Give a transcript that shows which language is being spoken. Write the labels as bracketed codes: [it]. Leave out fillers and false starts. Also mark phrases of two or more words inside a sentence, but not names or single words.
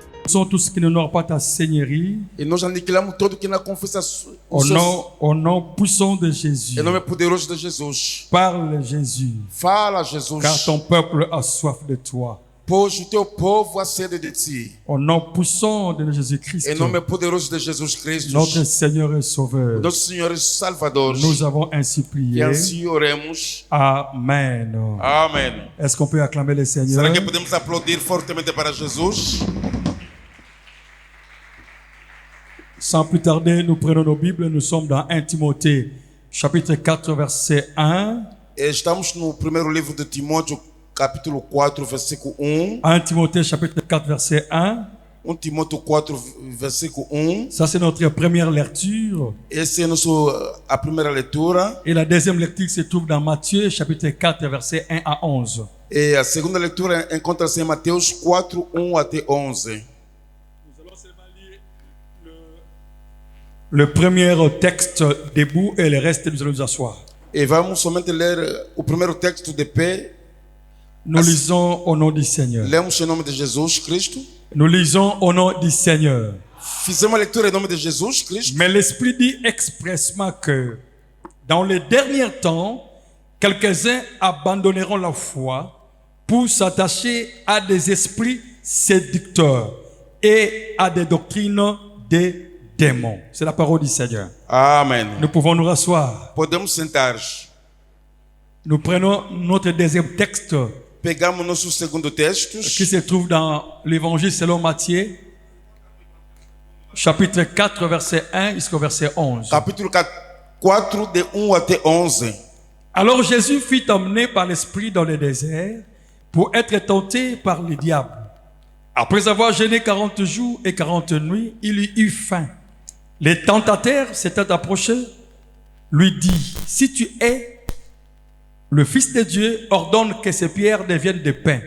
[fr] sont tous qui n'honorent pas ta seigneurie. [pt] E nós aniquilamos todo que não confessa [fr] Au nom puissant de Jésus. [pt] em nome poderoso de Jesus. [fr] Parle Jésus, [pt] Fala, Jesus, [fr] car ton peuple a soif de toi. [pt] pois o teu povo há sede de ti. [fr] Au nom puissant de Jésus-Christ, [pt] Em nome poderoso de Jesus Cristo, [fr] notre Seigneur et Sauveur, [pt] nosso Senhor e Salvador, [fr] nous avons ainsi [pt] e [fr] prié. [pt] assim oremos. [fr] Amen. [pt] Amém. [fr] Est-ce qu'on peut acclamer le Seigneur? [pt] Será que podemos aplaudir fortemente para Jesus? [fr] Sans plus tarder, nous prenons nos Bibles. Nous sommes dans 1 Timothée, chapitre 4, verset 1. [pt] Estamos no primeiro livro de Timóteo, capítulo 4, versículo 1. [fr] 1 Timothée, chapitre 4, verset 1. [pt] 1 Timóteo 4, versículo 1. [fr] Ça, c'est notre première lecture. [pt] Essa é a primeira leitura. [fr] Et la deuxième lecture se trouve dans Matthieu, chapitre 4, verset 1 à 11. [pt] E a segunda leitura encontra-se em Mateus 4, 1 até 11. [fr] Le premier texte debout et le reste, nous allons nous asseoir. [pt] E vamos somente ler o primeiro texto de pé. [fr] Nous lisons au nom du Seigneur. [pt] Lemos em nome de Jesus Cristo. [fr] Nous lisons au nom du Seigneur. [pt] Fizemos a leitura em nome de Jesus Cristo. [fr] Mais l'Esprit dit expressement que dans les derniers temps, quelques-uns abandonneront la foi pour s'attacher à des esprits séducteurs et à des doctrines des démons. C'est la parole du Seigneur. [pt] Amém. [fr] Nous pouvons nous rasseoir. [pt] Podemos sentar. [fr] Nous prenons notre deuxième texte [pt] Pegamos nosso segundo texto, [fr] qui se trouve dans l'Évangile selon Matthieu, chapitre 4, verset 1 jusqu'au verset 11. [pt] capítulo 4, de 1 até 11. [fr] Alors Jésus fut emmené par l'Esprit dans le désert pour être tenté par le diable. Après avoir jeûné 40 jours et 40 nuits, il eut faim. Les tentateurs s'étaient approchés, lui dit, si tu es le Fils de Dieu, ordonne que ces pierres deviennent des pains.